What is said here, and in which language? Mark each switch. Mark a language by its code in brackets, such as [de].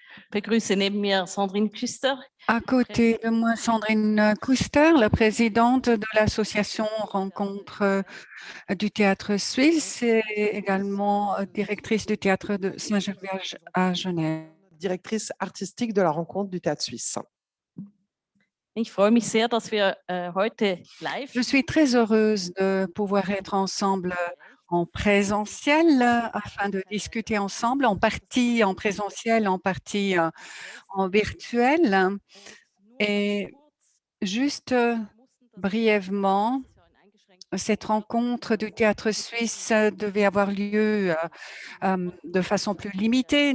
[de] Begrüße neben mir Sandrine Küster. [fr] À côté de moi, Sandrine Küster, la présidente de l'association Rencontre du théâtre suisse et également directrice du théâtre de Saint-Gervais à Genève. Directrice artistique de la rencontre du théâtre suisse. [de] Ich freue mich sehr, dass wir heute live. [fr] Je suis très heureuse de pouvoir être ensemble en présentiel afin de discuter ensemble, en partie en présentiel, en partie en virtuel. Et juste brièvement, cette rencontre du théâtre suisse devait avoir lieu de façon plus limitée.